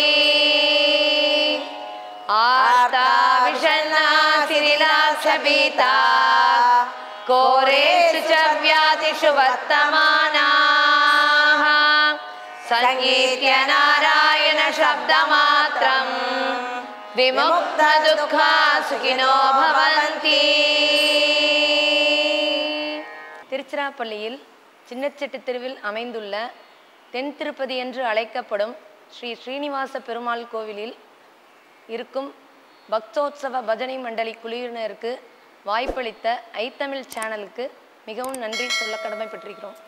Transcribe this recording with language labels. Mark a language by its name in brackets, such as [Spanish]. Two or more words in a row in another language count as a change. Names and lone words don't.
[Sanskrit] आर्ता विषण्णा शिथिलाक्षभीता घोरेषु च व्याधिषु वर्तमानाः संगीत्य नारायण शब्दमात्रम् विमुक्त दुःखा सुखिनो भवन्ति. [Tamil] திருச்சிராப்பள்ளியில் சின்னச்செட்டி தெருவில் அமைந்துள்ள தென் திருப்பதி என்று அழைக்கப்படும் ஸ்ரீ ஸ்ரீனிவாச பெருமாள் கோவிலில் இருக்கும் பக்தோத்சவ பஜனை மண்டலி குழுவினருக்கு வாய்ப்பளித்த ஐத்தமிழ் சேனலுக்கு மிகவும் நன்றி சொல்ல கடமைப்பட்டிருக்கிறோம்.